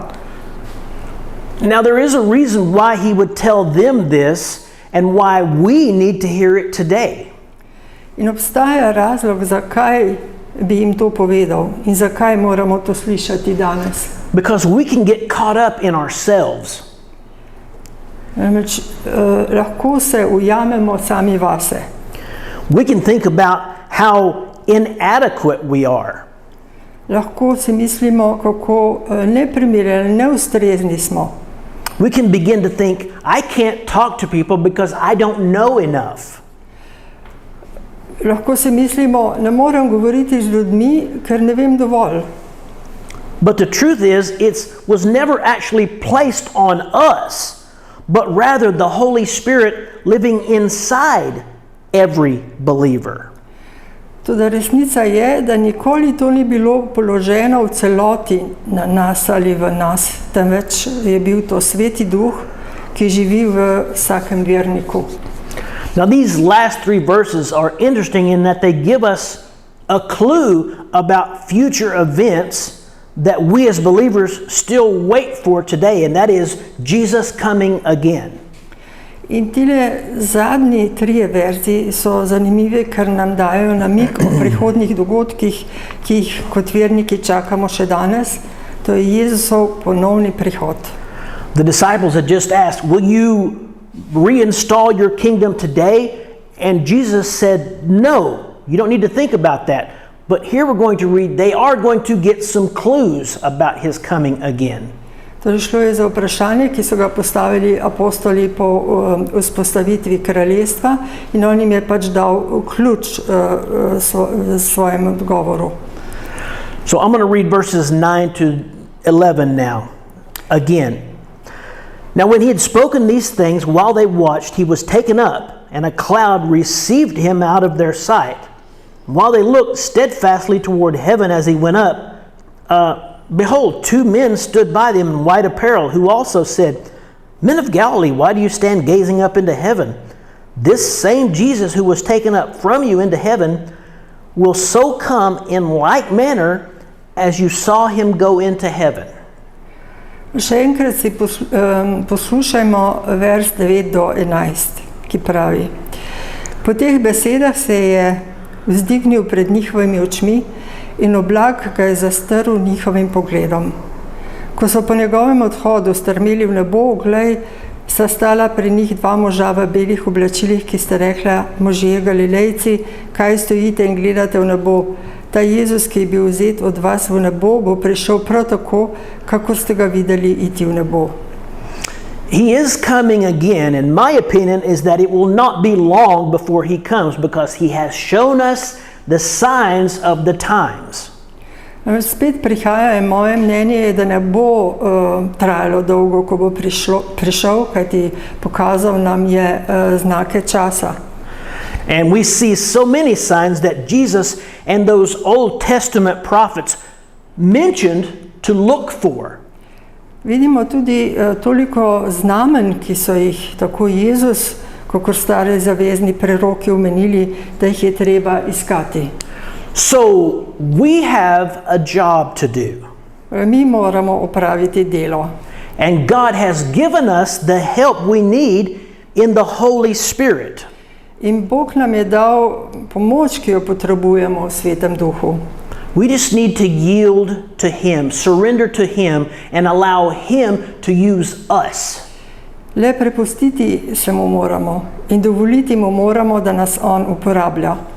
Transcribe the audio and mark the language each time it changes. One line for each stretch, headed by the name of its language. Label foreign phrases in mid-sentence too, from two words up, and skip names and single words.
English: Now, there is a reason why he would tell them this and why we need to hear it today.
Slovenian: In obstaja razlog, zakaj bi jim to povedal in zakaj moramo to slišati danes.
English: Because we can get caught up in ourselves.
Slovenian: Namreč lahko se ujamemo sami vase.
English: We can think about how inadequate we are.
Slovenian: Lahko si mislimo, kako neprimerni, neustrezni smo.
English: We can begin to think, I can't talk to people because I don't know enough.
Slovenian: Lahko si mislimo, ne morem govoriti z ljudmi, ker ne vem dovolj.
English: But the truth is, it was never actually placed on us, but rather the Holy Spirit living inside every believer.
Slovenian: Toda resnica je, da nikoli to ni bilo položeno v celoti na nas ali v nas, temveč je bil to Sveti Duh, ki živi v vsakem verniku.
English: Now, these last three verses are interesting in that they give us a clue about future events that we as believers still wait for today, and that is Jesus coming again.
Slovenian: In tile zadnji trije verzi so zanimivi, ker nam dajo namig o prihodnjih dogodkih, ki jih kot verniki čakamo še danes. To je Jezusov ponovni prihod.
English: The disciples had just asked, will you reinstall your kingdom today? And Jesus said, no, you don't need to think about that. But here we're going to read, they are going to get some clues about his coming again.
Slovenian: Torej šlo je za vprašanje, ki so ga postavili apostoli po vzpostavitvi kraljestva in on jim je pač dal ključ svojem odgovoru.
English: So I'm going to read verses 9 to 11 now, again. Now when he had spoken these things, while they watched, he was taken up, and a cloud received him out of their sight. While they looked steadfastly toward heaven as he went up, behold, two men stood by them in white apparel, who also said, Men of Galilee, why do you stand gazing up into heaven? This same Jesus who was taken up from you into heaven will so come in like manner as you saw him go into heaven.
Slovenian: Še enkrat si poslušajmo vers 9 do 11, ki pravi: Po teh besedah se je vzdignil pred njihovimi očmi in oblak ga je zastrl njihovim pogledom. Ko so po njegovem odhodu strmeli v nebo, glej, sta stala pri njih dva moža v belih oblačilih, ki sta rekla: Možje Galilejci, kaj stojite in gledate v nebo? Ta Jezus, ki je bil vzet od vas v nebo, bo prišel prav tako, kako ste ga videli iti v nebo.
English: He is coming again, and my opinion is that it will not be long before he comes, because he has shown us the signs of the times.
Slovenian: Spet prihaja in moje mnenje je, da ne bo trajalo dolgo, ko bo prišel, kajti pokazal nam je znake časa.
English: And we see so many signs that Jesus and those Old Testament prophets mentioned to look for.
Slovenian: Vidimo tudi toliko znamen, ki so jih tako Jezus, kakor stari zavezni preroki omenili, da jih je treba iskati.
English: So we have a job to do.
Slovenian: Mi moramo opraviti delo.
English: And God has given us the help we need in the Holy Spirit.
Slovenian: In Bog nam je dal pomoč, ki jo potrebujemo v Svetem Duhu.
English: We just need to yield to him, surrender to him, and allow him to use us.
Slovenian: Le prepustiti se mu moramo in dovoliti mu moramo, da nas on uporablja.